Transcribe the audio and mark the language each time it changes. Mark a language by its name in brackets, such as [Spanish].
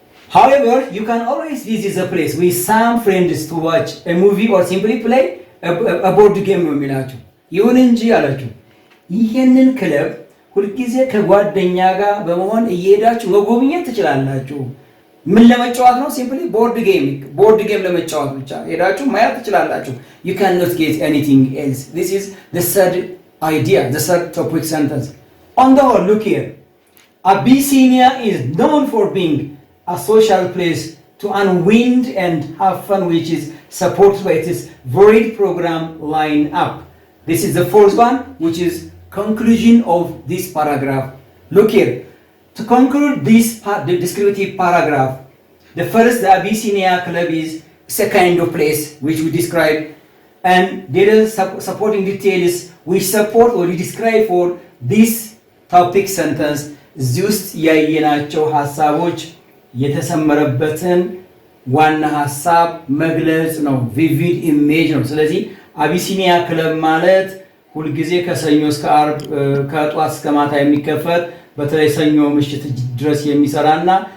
[English] However, you can always visit the place with some friends to watch a movie or simply play a board game [Amharic] ነው የሚላችሁ። ይሁን እንጂ አላችሁ ይሄንን ክለብ ሁልጊዜ ከጓደኛ ጋር በመሆን እየሄዳችሁ መጎብኘት ትችላላችሁ። ምን ለመጫወት ነው? ሲምፕሊ ቦርድ ጌም ለመጫወት ብቻ ሄዳችሁ ማየት ትችላላችሁ። [English] you cannot get anything else. This is the third idea, the third topic sentence. On the whole, look here. Abyssinia is known for being a social place to unwind and have fun, which is supported by its varied program line up. This is the fourth one, which is conclusion of this paragraph. Look here. To conclude this the descriptive paragraph, the first, the Abyssinia Club is a kind of place which we describe, and there is supporting details which support or describe for this topic sentence. [Amharic] እዚህ ውስጥ ያየናቸው ሐሳቦች የተሰመረበትን ዋና ሐሳብ መግለጽ ነው። ቪቪድ ኢሜጅ ነው። ስለዚህ አቢሲኒያ ክለብ ማለት ሁልጊዜ ከሰኞ እስከ ዓርብ ከጧት እስከ ማታ የሚከፈት በተለይ ሰኞ ምሽት ድረስ የሚሰራና